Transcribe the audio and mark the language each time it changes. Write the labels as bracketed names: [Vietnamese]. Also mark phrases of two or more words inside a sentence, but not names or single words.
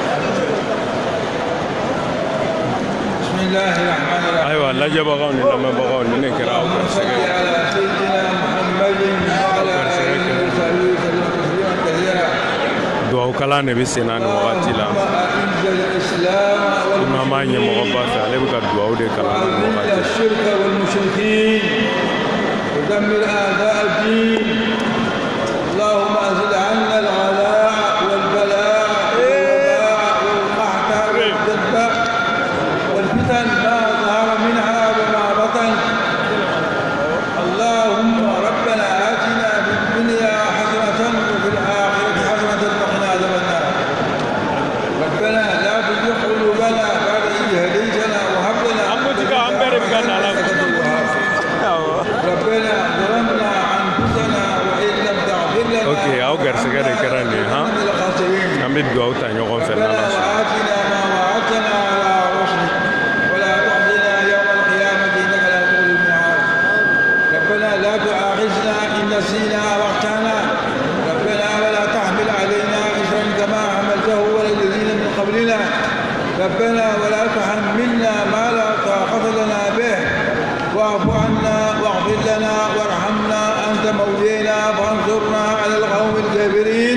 [Bambara] ayiwa lajɛbagaw ni lamɛnbagaw ni ne kɛra aw garisɛgɛ duwawu kalan de bɛ sen na nin wagati la imama ɲɛmɔgɔba fɛ ale bɛ ka duwawu de kalan nin wagati. [Arabic] اللهم أزل عنا الغلاء والبلاء والوباء والقحط والجدب والفتن ما ظهر منها وما بطن. اللهم ربنا آتنا في الدنيا حسنة وفي الآخرة حسنة وقنا عذاب النار. ربنا لا تزغ قلوبنا بعد إذ هديتنا وهب لنا من لدنك ربنا ظلمنا أنفسنا وإن لم تغفر لنا. [Bambara] Ok, aw garisɛgɛ de kɛra nin ye han an bɛ duwawu ta ɲɔgɔn fɛ n'Ala sɔnna. [Arabic] ربنا لا تؤاخذنا إن نسينا أو أخطأنا ربنا ولا تحمل علينا إصرا كما حملته على الذين من قبلنا ربنا ولا تحملنا ما لا طاقة لنا به واعف عنا واغفر لنا وارحمنا أنت مولانا فانصرنا على القوم الكافرين.